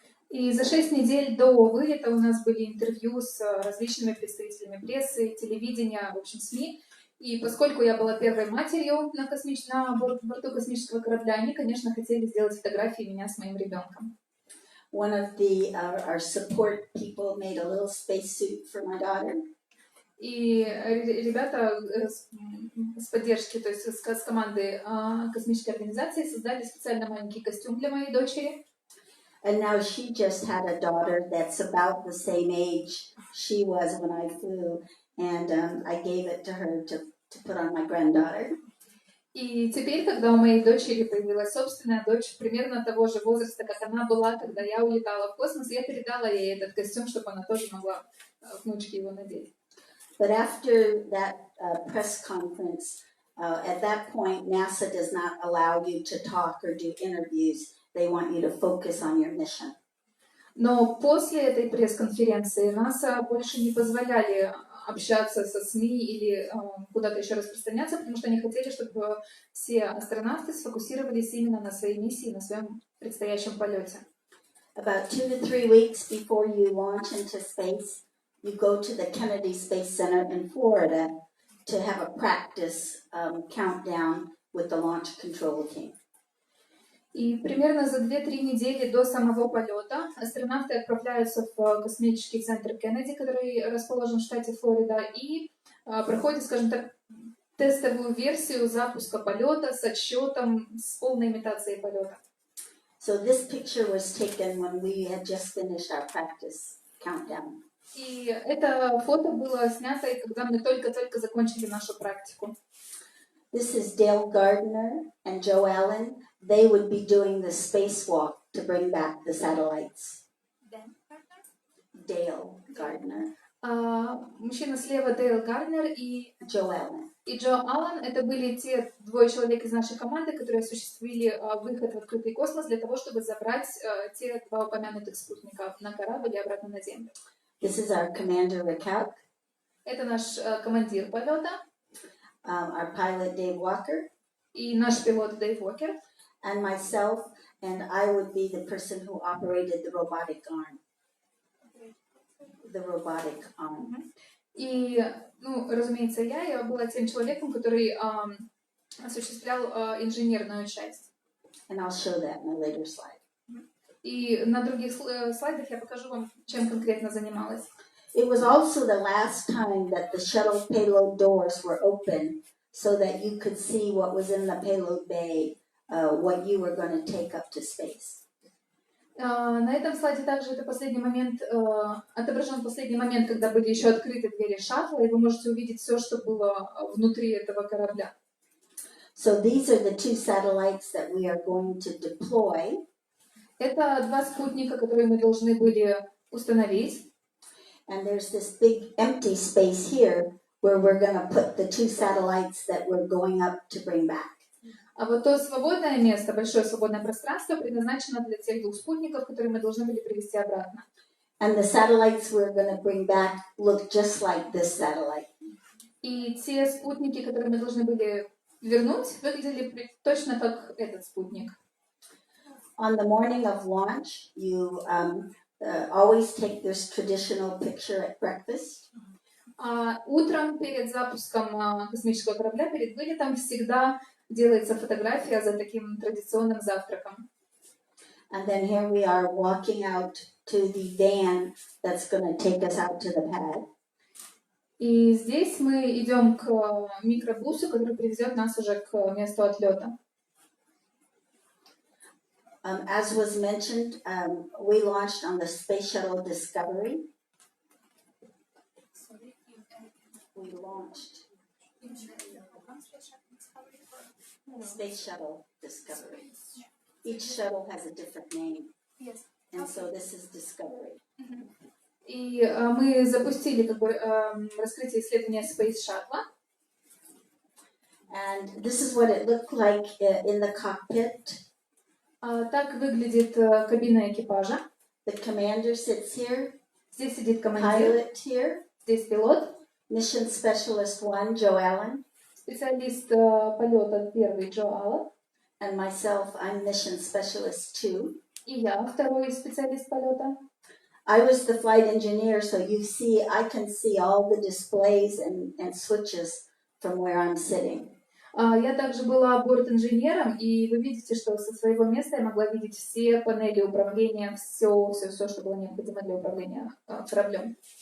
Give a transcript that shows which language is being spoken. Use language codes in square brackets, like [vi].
[ru] И за 6 недель до вылета у нас были интервью с различными представителями прессы, телевидения, в общем, СМИ. И поскольку я была первой матерью на борту космического корабля, они, конечно, хотели сделать фотографии меня с моим ребенком. [en] One of our support people made a little spacesuit for my daughter. [ru] И ребята с поддержки, то есть с команды космической организации создали специально маленький костюм для моей дочери. [en] And now she just had a daughter that's about the same age she was when I flew, and I gave it to her to put on my granddaughter. [ru] И теперь, когда у моей дочери появилась собственная дочь, примерно того же возраста, как она была, когда я улетала в космос, я передала ей этот костюм, чтобы она тоже могла внучке его надеть. [en] But after that press conference, at that point, NASA does not allow you to talk or do interviews. They want you to focus on your mission. [ru] Но после этой пресс-конференции НАСА больше не позволяли общаться со СМИ или куда-то еще распространяться, потому что они хотели, чтобы все астронавты сфокусировались именно на своей миссии, на своем предстоящем полете. [en] About 2 to 3 weeks before you launch into space, you go to the Kennedy Space Center in Florida to have a practice countdown with the launch control team. [ru] И примерно за 2-3 недели до самого полета астронавты отправляются в космический центр Кеннеди, который расположен в штате Флорида, и проходят, скажем так, тестовую версию запуска полета с отсчетом, с полной имитацией полета. [en] So this picture was taken when we had just finished our practice countdown. [ru] И это фото было снято, когда мы только-только закончили нашу практику. [en] This is Dale Gardner and Joe Allen. They would be doing the spacewalk to bring back the satellites. Dale Gardner. [ru] Мужчина слева Дейл Гарднер и [en] Joe Allen. [ru] И Джо Аллен — это были те 2 человека из нашей команды, которые осуществили выход в открытый космос для того, чтобы забрать те 2 упомянутых спутника на корабль и обратно на Землю. [en] This is our commander, Rick. [ru] Это наш командир полета. [en] Our pilot, Dave Walker. [ru] И наш пилот Дэйв Уокер. [en] And myself, and I would be the person who operated the robotic arm. The robotic arm. [ru] И, разумеется, я была тем человеком, который осуществлял инженерную часть. [en] And I'll show that in a later slide. [ru] И на других слайдах я покажу вам, чем конкретно занималась. [en] It was also the last time that the shuttle payload doors were open so that you could see what was in the payload bay, what you were going to take up to space. [ru] На этом слайде также это последний момент, отображен последний момент, когда были еще открыты двери шаттла, и вы можете увидеть все, что было внутри этого корабля. [en] So these are the 2 satellites that we are going to deploy. [ru] Это 2 спутника, которые мы должны были установить. [en] And there's this big empty space here where we're going to put the 2 satellites that we're going up to bring back. [ru] А вот то свободное место, большое свободное пространство, предназначено для тех 2 спутников, которые мы должны были привезти обратно. [en] And the satellites we're going to bring back look just like this satellite. [ru] И те спутники, которые мы должны были вернуть, выглядели точно как этот спутник. [en] On the morning of launch, you always take this traditional picture at breakfast. [ru] Утром перед запуском космического корабля, перед вылетом, всегда делается фотография за таким традиционным завтраком. [en] And then here we are walking out to the van that's going to take us out to the pad. [ru] И здесь мы идем к микробусу, который привезет нас уже к месту отлета. [en] As was mentioned, we launched on the Space Shuttle Discovery. We launched Space Shuttle Discovery. Each shuttle has a different name. Yes. And so this is Discovery. [ru] И мы запустили раскрытие исследования Space Shuttle. [en] And this is what it looked like in the cockpit. [ru] Так выглядит кабина экипажа. [en] The commander sits here. [ru] Здесь сидит командир. [en] Pilot here. [ru] Здесь пилот. [en] Mission Specialist 1, Joe Allen. [ru] Специалист полета 1 Джо Аллен. [en] And myself, I'm Mission Specialist 2. [ru] И я 2 специалист полета. [en] I was the flight engineer, so I can see all the displays and switches from where I'm sitting. [ru] Я также была борт-инженером, и вы видите, что со своего места я могла видеть все панели управления, все, что было необходимо для управления кораблем.